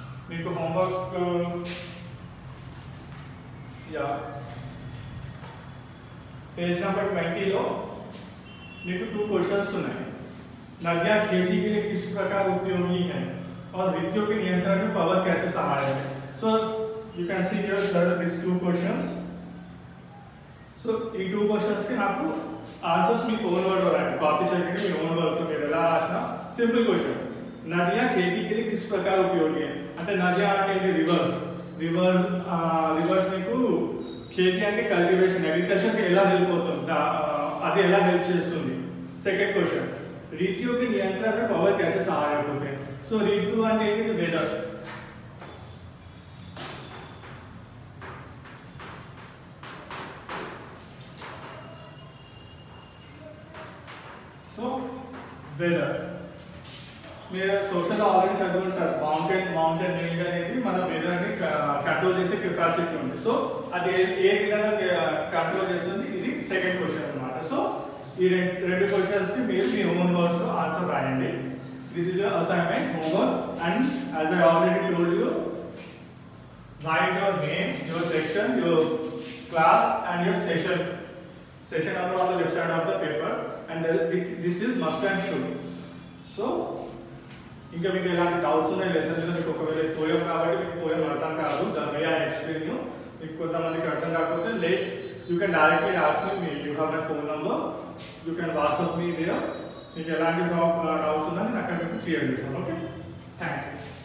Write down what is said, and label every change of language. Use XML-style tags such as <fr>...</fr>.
<te>మీకు homework page number 20 లో మీకు 2 क्वेश्चंस ఉన్నాయి.</te> <hi>नदियां खेती के लिए किस प्रकार उपयोगी हैं और विद्युत के नियंत्रण में पावर कैसे सहायक है. So</hi> <en>you can see here there are these two questions.</en> <te>So ఈ టూ క్వశ్చన్స్ కి నాకు ఆన్సర్స్ మీ ఓన్ వర్డ్ లో రాయండి, కాపీ చేయకండి, మీ ఓన్ వర్డ్స్ లో మీరు ఎలా రాసినా. సింపుల్ క్వశ్చన్,</te> <hi>नदियां खेती के लिए किस प्रकार उपयोगी है</hi> <te>అంటే నదియా అంటే ఇది రివర్స్ మీకు खेती అంటే కల్టివేషన్ అగ్రికల్చర్ కి ఎలా హెల్ప్ అవుతుంది, అది ఎలా హెల్ప్ చేస్తుంది. సెకండ్ క్వశ్చన్,</te> <hi>ऋतुओं के नियंत्रण में पावर कैसे सहायक होते हैं.</hi> <te>సో ऋतु అంటే ఏంటి, వెదర్. సో వెదర్ మీరు సోషల్ ఆల్రెడీ చదువుకుంటారు, మౌంటైన్ రేంజ్ అనేది మన వెదర్ని కంట్రోల్ చేసే కెపాసిటీ ఉంది. సో అది ఏ విధంగా కంట్రోల్ చేస్తుంది, ఇది సెకండ్ క్వశ్చన్ అన్నమాట. సో ఈ రెండు క్వశ్చన్స్ కి మీరు మీ ఓన్ వర్డ్స్ లో ఆన్సర్ రాయండి.</te> <en>This is your assignment homework and as I already told you, write your name, your section, your class and your session number on the left side of the paper, and this is must and should.</en> <te>So ఇంకా మీకు ఎలాంటి doubts ఉన్నాయి lessons లో, మీకు ఒకవేళ poem కాబట్టి మీకు poem అర్థం కాదు, దాని వే ఐ ఎక్స్ప్లెయిన్ యూ, మీకు కొంతమందికి అర్థం కాకపోతే</te> <en>You can directly ask me, you have my phone number, you can WhatsApp me there.</en> <te>మీకు ఎలాంటి డౌట్స్ ఉన్నా నేను అక్కడ మీకు క్లియర్ చేస్తాను.</te> <en>Okay, thank you.</en>